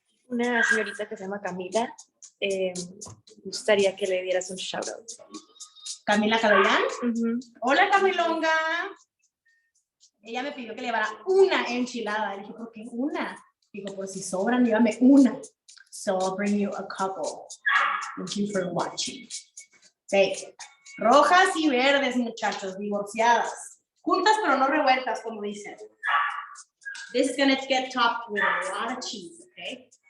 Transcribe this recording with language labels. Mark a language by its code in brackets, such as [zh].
[es] Una señorita que se llama Camila, gustaría que le dieras un shout out. Camila Cabellán. Hola, Camilonga. Ella me pidió que le llevara una enchilada. Le dije, ¿por qué una? Digo, por si sobran, llévame una. [en] So I'll bring you a couple. Thank you for watching. Okay. [es] Rojas y verdes, muchachos, divorciadas. Juntas pero no revueltas, como dicen. [en] This is gonna get topped with a lot of cheese, okay?